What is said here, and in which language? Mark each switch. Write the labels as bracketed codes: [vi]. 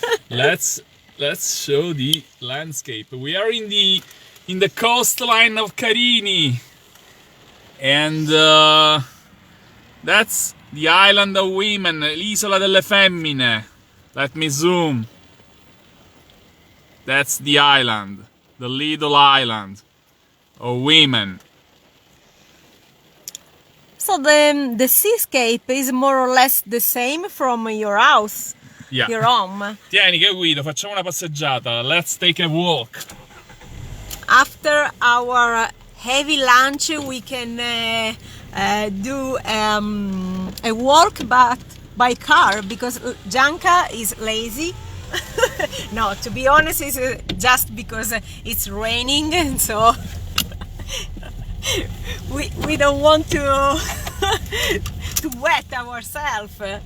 [en] Let's show the landscape. We are in the coastline of Carini, and that's the island of women, l'isola delle femmine. Let me zoom. That's the island, the little island of women. So the seascape is more or less the same from your house, Yeah. your home. [it] Tieni che guido, facciamo una passeggiata. [en] Let's take a walk. After our heavy lunch, we can do a walk, but by car, because Gianca is lazy. No, to be honest, it's just because it's raining, and so we don't want to to wet ourselves.